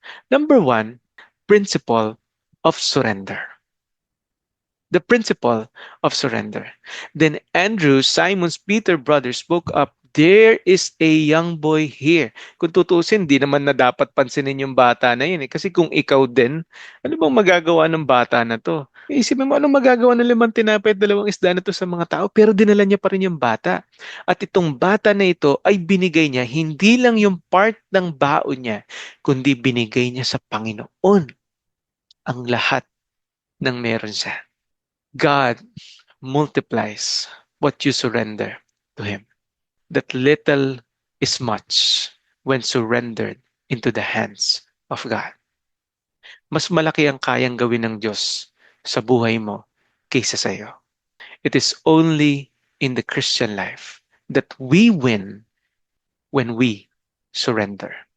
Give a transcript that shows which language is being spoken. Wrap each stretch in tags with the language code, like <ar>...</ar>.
<en>Number one, principle of surrender. The principle of surrender. Then Andrew, Simon's Peter brother, spoke up, there is a young boy here.</en> <tl>Kung tutusin, di naman na dapat pansinin yung bata na yun. Eh. Kasi kung ikaw din, ano bang magagawa ng bata na to? Isipin mo, anong magagawa ng 5 tinapay at 2 isda na to sa mga tao? Pero dinala niya pa rin yung bata. At itong bata na ito ay binigay niya, hindi lang yung part ng baon niya, kundi binigay niya sa Panginoon ang lahat ng meron siya.</tl> <en>God multiplies what you surrender to Him. That little is much when surrendered into the hands of God.</en> <tl>Mas malaki ang kayang gawin ng Diyos sa buhay mo kaysa sa iyo.</tl> <en>It is only in the Christian life that we win when we surrender.</en>